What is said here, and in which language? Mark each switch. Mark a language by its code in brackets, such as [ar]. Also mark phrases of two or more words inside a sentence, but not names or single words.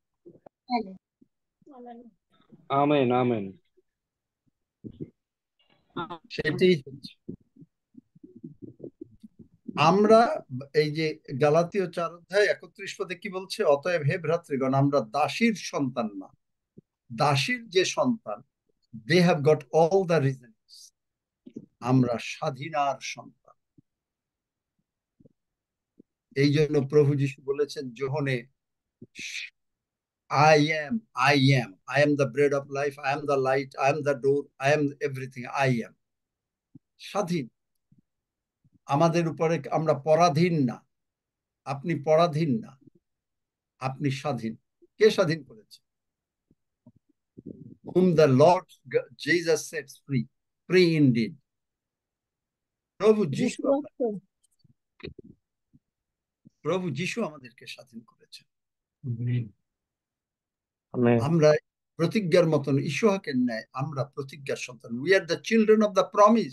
[bn] আমেন আমেন। সেটাই হচ্ছে। আমরা এই যে গালাতীয় 4 অধ্যায় 31 পদে কি বলছে? অতএব হে ভ্রাতৃগণ, আমরা দাসীর সন্তান না, দাসীর যে সন্তান, [en] They have got all the reasons, [bn] আমরা স্বাধীনার সন্তান। এই জন্য প্রভু যীশু বলেছেন যোহনে, [en] I am, I am the bread of life, I am the light, I am the door, I am everything, I am. [bn] স্বাধীন। আমাদের উপরে আমরা পরাধীন না, আপনি পরাধীন না, আপনি স্বাধীন। কে স্বাধীন করেছে? [en] whom the Lord Jesus sets free, free indeed. [bn] প্রভু যীশু প্রভু যীশু আমাদেরকে স্বাধীন করেছেন। আমরা প্রতিজ্ঞার মতন ইসহাকের ন্যায় আমরা প্রতিজ্ঞার সন্তান। [en] We are the children of the promise.